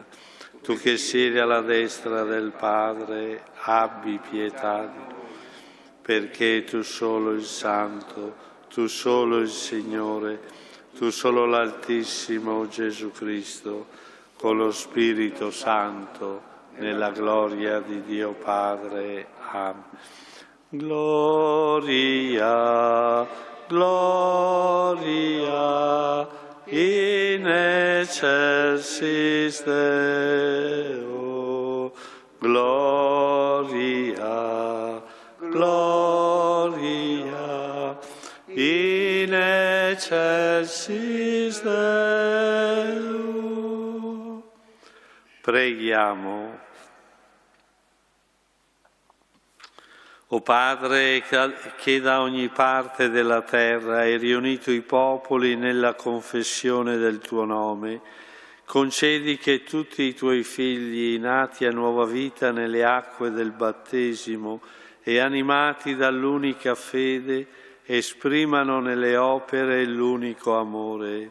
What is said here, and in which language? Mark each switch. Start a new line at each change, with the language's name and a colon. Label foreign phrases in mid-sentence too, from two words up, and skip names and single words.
Italian: Tu che siedi alla destra del Padre, abbi pietà di noi. Perché tu solo il Santo, tu solo il Signore, tu solo l'Altissimo Gesù Cristo, con lo Spirito Santo, nella gloria di Dio Padre. Amen.
Latin: Gloria, gloria, in excelsis Deo. Gloria, gloria, in excelsis Deo.
Italian: Preghiamo. O Padre, che da ogni parte della terra hai riunito i popoli nella confessione del tuo nome, concedi che tutti i tuoi figli, nati a nuova vita nelle acque del battesimo e animati dall'unica fede, esprimano nelle opere l'unico amore.